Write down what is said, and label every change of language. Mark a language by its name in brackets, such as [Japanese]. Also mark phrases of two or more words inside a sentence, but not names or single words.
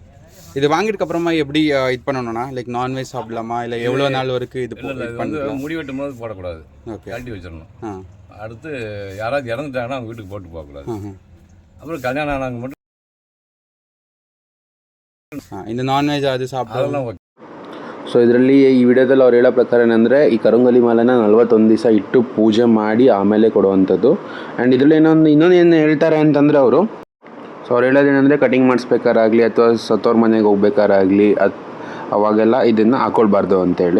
[Tamil] இது வாங்கிட்டு அப்புறமா எப்படி இது பண்ணணும்னா, [English] like non-veg [Tamil] சாப்பிடலாமா இல்லை எவ்வளோ நாள் வரைக்கும் இது வந்து முடிவெட்டும் போது போடக்கூடாது, கழட்டி வச்சிடணும். அடுத்து யாராவது இறந்துட்டாங்கன்னா அவங்க வீட்டுக்கு போட்டு போகக்கூடாது. அப்புறம் கல்யாணம் ஆனவங்க மட்டும் இந்த நான்வெஜ் அது சாப்பிடலாம். ஓகே. [Kannada] ಸೊ ಇದರಲ್ಲಿ ಈ ವಿಡಿಯೋದಲ್ಲಿ ಅವ್ರು ಹೇಳೋ ಪ್ರಕಾರ ಏನಂದರೆ ಈ ಕರಂಗಲಿ ಮಾಲೆನ 41 ದಿವಸ ಇಟ್ಟು ಪೂಜೆ ಮಾಡಿ ಆಮೇಲೆ ಕೊಡುವಂಥದ್ದು. ಆ್ಯಂಡ್ ಇದರಲ್ಲಿ ಇನ್ನೊಂದು ಏನು ಹೇಳ್ತಾರೆ ಅಂತಂದರೆ ಅವರು, ಸೊ ಅವ್ರು ಹೇಳೋದೇನೆಂದರೆ ಕಟಿಂಗ್ ಮಾಡಿಸ್ಬೇಕಾರಾಗಲಿ ಅಥವಾ ಸತ್ತೋರ್ ಮನೆಗೆ ಹೋಗ್ಬೇಕಾರಾಗಲಿ ಅವಾಗೆಲ್ಲ ಇದನ್ನು ಹಾಕ್ಕೊಳ್ಬಾರ್ದು ಅಂತೇಳಿ.